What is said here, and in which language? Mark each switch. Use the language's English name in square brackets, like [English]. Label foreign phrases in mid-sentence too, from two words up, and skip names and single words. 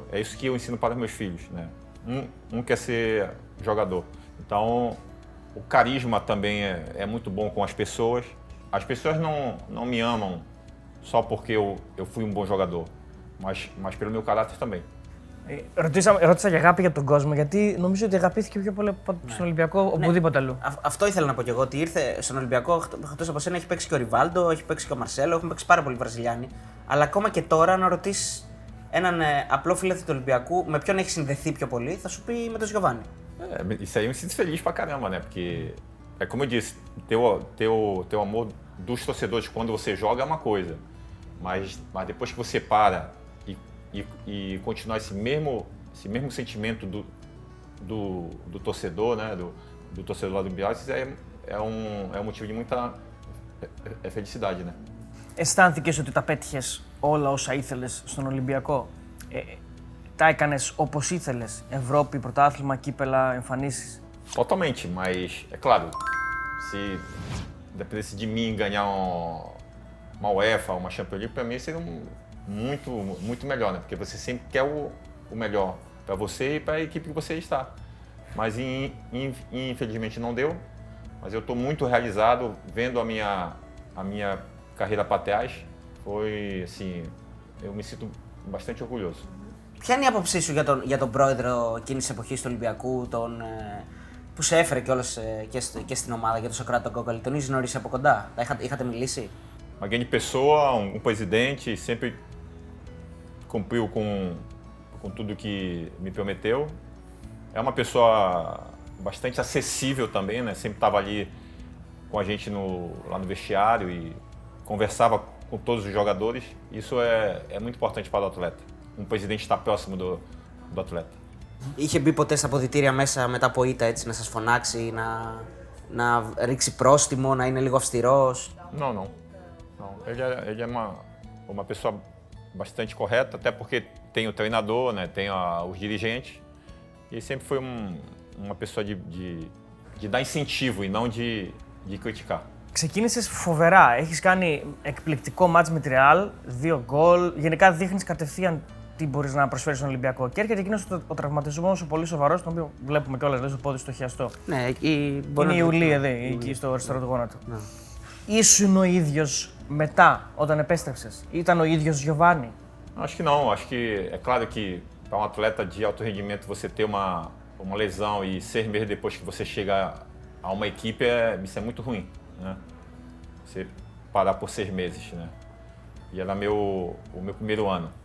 [Portuguese] É isso que eu ensino para os meus filhos, né? Um quer ser jogador. Então, o carisma também é muito bom com as pessoas. As pessoas não me amam só porque eu fui um bom jogador, mas pelo meu caráter também. [Greek] Ρώτησα για αγάπη για τον κόσμο, γιατί νομίζω ότι αγαπήθηκε πιο πολύ στον Ολυμπιακό οπουδήποτε αλλού. Αυτό ήθελα να πω κι εγώ, ότι ήρθε στον Ολυμπιακό, εκτός από σένα έχει παίξει και ο Ριβάλντο, έχει παίξει και ο Μαρσέλο, έχουν παίξει πάρα πολλοί Βραζιλιάνοι. Αλλά ακόμα και τώρα, να ρωτήσεις έναν απλό φιλάθλο του Ολυμπιακού με ποιον έχει συνδεθεί πιο πολύ, θα σου πει με τον Γιωβάνι. [Portuguese] Isso aí eu me sinto feliz pra caramba, né? Porque, é como eu disse, teu amor dos torcedores quando você joga é uma coisa, mas depois que você para e continuar esse mesmo sentimento do torcedor, né? Do torcedor lá do Olympiacos, é um motivo de muita felicidade, né? [Greek] Αισθάνθηκες ότι τα πέτυχες όλα όσα ήθελες στον Ολυμπιακό? Τα έκανες όπως ήθελες? Ευρώπη, πρωτάθλημα, κύπελα, εμφανίσεις? [Portuguese] Totalmente, mas é claro, se dependesse de mim ganhar uma UEFA, uma Champions League, para mim seria muito melhor, né? Porque você sempre quer o melhor para você e para a equipe que você está. Mas infelizmente não deu, mas eu estou muito realizado vendo a minha carreira para trás. Foi assim, eu me sinto bastante orgulhoso. [Greek] Ποια είναι η άποψή σου για τον πρόεδρο εκείνης της εποχής του Ολυμπιακού, που σε έφερε κιόλας και στην ομάδα, για τον Σοκράτη τον Κόκαλη? Τον είχες γνωρίσει από κοντά? Είχατε μιλήσει? [Portuguese] Uma grande pessoa, um presidente, sempre cumpriu com tudo que me prometeu. É uma pessoa bastante acessível também, né? Sempre estava ali com a gente lá no vestiário e conversava com todos os jogadores. Isso é muito importante para o atleta. Um presidente estar próximo do atleta. [Greek] Είχε μπει ποτέ στα αποδυτήρια μέσα μετά από ήττα, έτσι, να σας φωνάξει, να ρίξει πρόστιμο, να είναι λίγο αυστηρός? [Portuguese] Não. Ele é uma pessoa bastante correta, até porque tem o treinador, né? Tem os dirigentes. E ele sempre foi uma pessoa de dar incentivo e não de criticar. [Greek] Ξεκίνησες φοβερά. Έχεις κάνει εκπληκτικό μάτς με τη Real, 2 γκολ. Γενικά δείχνεις κατευθείαν τι μπορείς να προσφέρεις στον Ολυμπιακό. Και έρχεται εκείνος ο τραυματισμός ο πολύ σοβαρός, τον οποίο βλέπουμε κιόλας, λέει, στο πόδι στο χιαστό. Ναι, εκεί είναι η ουλή εδώ, εκεί στο αριστερό του γόνατο. Ναι. Ήσουν ο ίδιος μετά, όταν επέστρεψες? Ήταν ο ίδιος Γιωβάνι? [Portuguese] Acho que não. Acho que é claro que para um atleta de alto rendimento você ter uma lesão e 6 meses depois que você chega a uma equipe, isso é muito ruim, né? Você parar por 6 meses, né? E era o meu primeiro ano.